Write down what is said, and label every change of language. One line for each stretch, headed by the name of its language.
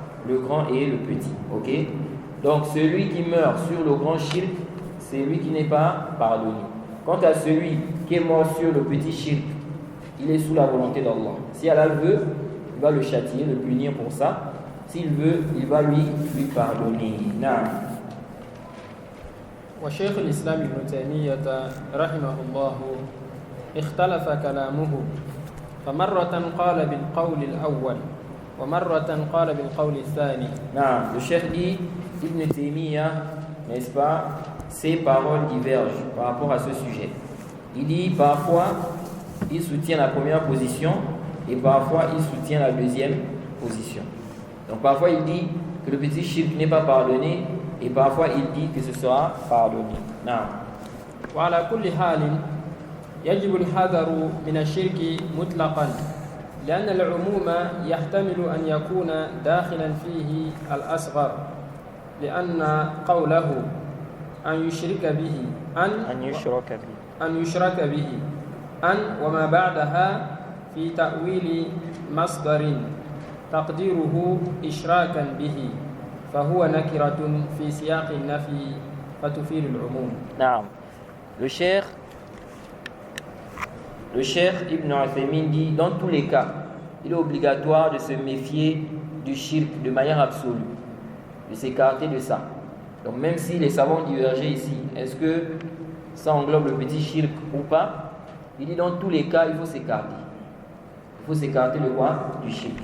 French: Le grand et le petit. Ok? Donc celui qui meurt sur le grand shirk, c'est lui qui n'est pas pardonné. Quant à celui qui est mort sur le petit shirk, il est sous la volonté d'Allah. Si Allah le veut, il va le châtier, le punir pour ça. S'il veut, il va lui pardonner.
Arabic: وشيخ الإسلام ابن تيمية رحمه الله اختلف كلامه فمرة قال بالقول الأول ومرة قال بالقول الثاني.
French: Le cheikh dit, Ibn Taymiyyah, n'est-ce pas, ses paroles divergent par rapport à ce sujet. Il dit parfois il soutient la première position et parfois il soutient la deuxième position. Donc parfois il dit que le petit shirk n'est pas pardonné et parfois il dit que ce sera pardonné. Non.
Arabic: وعلى كل حال يجب الحذر من الشرك مطلقا لأن العموم يحتمل أن يكون داخلا فيه الأصغر لأن قوله أن يشرك به أن وما بعدها في تأويل مصدر تقديره إشراكا به فهو نكرة في سياق النفي فتفيد العموم. نعم.
French: Le cheikh Ibn Uthaymin dit, dans tous les cas, il est obligatoire de se méfier du shirk de manière absolue, de s'écarter de ça. Donc même si les savants divergeaient ici, est-ce que ça englobe le petit shirk ou pas, il dit dans tous les cas, il faut s'écarter. Il faut s'écarter de quoi? Du shirk.